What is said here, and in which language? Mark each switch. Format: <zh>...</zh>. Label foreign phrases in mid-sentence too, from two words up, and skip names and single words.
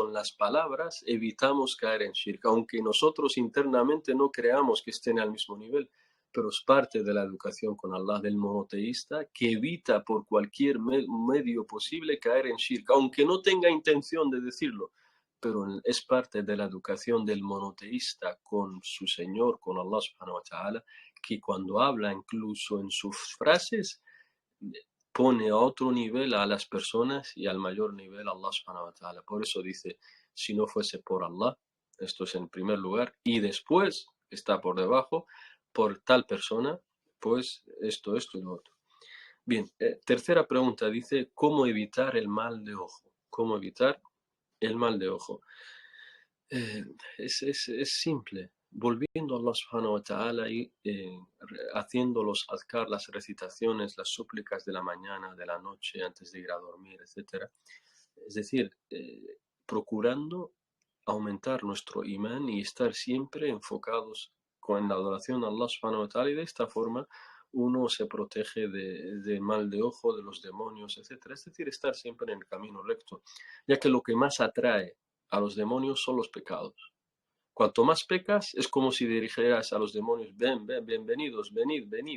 <es>en las palabras evitamos caer en shirk, aunque nosotros internamente no creamos que estén al mismo nivel, pero es parte de la educación con Allah del monoteísta que evita por cualquier medio posible caer en shirk, aunque no tenga intención de decirlo, pero es parte de la educación del monoteísta con su Señor, con</es> <ar>الله سبحانه وتعالى,</ar> <es>que cuando habla incluso en sus frases pone a otro nivel a las personas y al mayor nivel a</es> <ar>الله سبحانه وتعالى.</ar> <es>Por eso dice, si no fuese por Allah, esto es en primer lugar, y después está por debajo, por tal persona, pues esto y lo otro. Bien, tercera pregunta dice, ¿cómo evitar el mal de ojo? ¿Cómo evitar el mal de ojo? Eh, es simple, volviendo a</es> <ar>الله سبحانه وتعالى</ar> <es>y haciendo los azkar, las recitaciones, las súplicas de la mañana, de la noche, antes de ir a dormir, etc. Es decir, procurando aumentar nuestro imán y estar siempre enfocados con la adoración a</es> <ar>الله سبحانه وتعالى,</ar> <es>y de esta forma uno se protege de mal de ojo, de los demonios, etc. Es decir, estar siempre en el camino recto, ya que lo que más atrae a los demonios son los pecados. Cuanto más pecas, es como si dirigieras a los demonios, ven, ven, bienvenidos, venid, venid.</es>